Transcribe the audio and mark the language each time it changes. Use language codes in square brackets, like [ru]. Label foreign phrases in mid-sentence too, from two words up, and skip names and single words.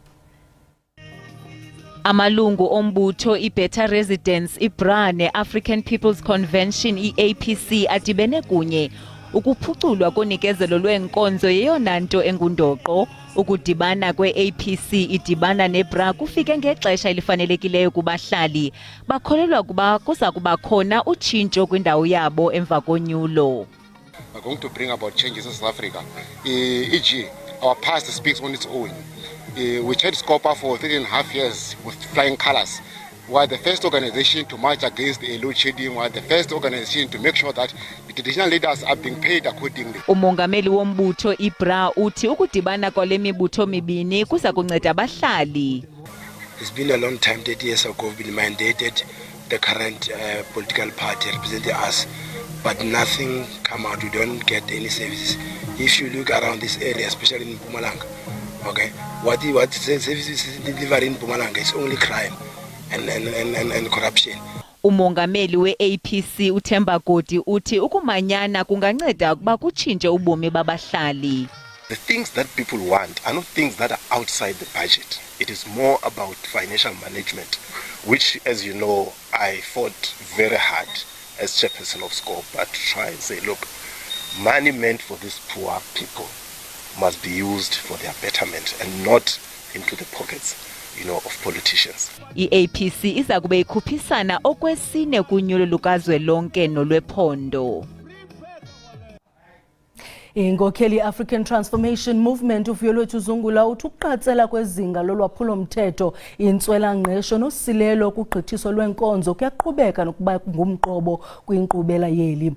[xh] Amalungu ombutho iBetter Residents iBra neAfrican People's Convention iAPC adibene kunye ukuphuculwa konikezelo lweenkonzo yeyona nto engundoqo. Ukudibana kweAPC idibana neBra kufike ngexesha elifanelekileyo kubahlali. Bakholelwa kuba kuza kuba khona utshintsho kwindawo yabo emva konyulo. [en] We're going to bring about changes in South Africa. E.g., our past speaks on its own. We chaired SCOPA for 3.5 years with flying colors. We are the first organization to march against the load shedding. We are the first organization to make sure that the traditional leaders are being paid accordingly. [xh] Umongameli wombutho iBra uthi ukudibana kwale mibutho mibini kuza kunceda abahlali. [en] It's been a long time, 30 years ago, we've been mandated the current political party representing us, but nothing come out. We don't get any services. If you look around this area, especially in Mpumalanga, okay, what services is delivered in Mpumalanga is only crime and corruption. [xh] Umongameli weAPC uThemba Godi uthi ukumanyana kunganceda ukuba kutshintshe ubomi babahlali. [en] The things that people want are not things that are outside the budget. It is more about financial management, which, as you know, I fought very hard as chairperson of SCOPA to try and say, look, money meant for these poor people must be used for their betterment and not into the pockets, of politicians. [xh] iAPC iza kube ikhuphisana okwesine kunyulo lukazwelonke nolwephondo. Inkokheli African Transformation Movement uVuyelwethu Zungula uthi ukuqatsela kwezinga lolwaphulo mthetho intswela ngqesho nosilelo kugqithiso lwenkonzo kuyaqhubeka nokuba ngumqobo kwinkqubela yeli.